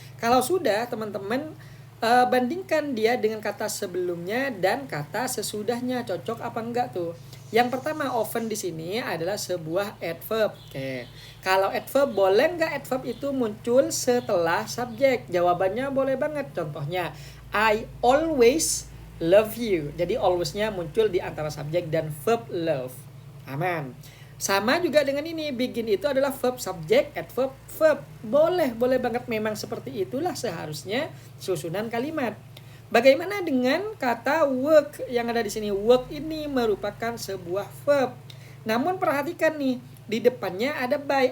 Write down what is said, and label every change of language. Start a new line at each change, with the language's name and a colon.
Indonesian: Kalau sudah, teman-teman bandingkan dia dengan kata sebelumnya dan kata sesudahnya, cocok apa enggak tuh. Yang pertama, often di sini adalah sebuah adverb. Oke. Kalau adverb, boleh nggak adverb itu muncul setelah subjek? Jawabannya boleh banget. Contohnya,
English: I always love you.
Indonesian: Jadi always-nya muncul di antara subjek dan verb love. Aman. Sama juga dengan ini, begin itu adalah verb, subjek, adverb, verb. Boleh banget, memang seperti itulah seharusnya susunan kalimat. Bagaimana dengan kata work yang ada di sini? Work ini merupakan sebuah verb. Namun perhatikan nih, di depannya ada by.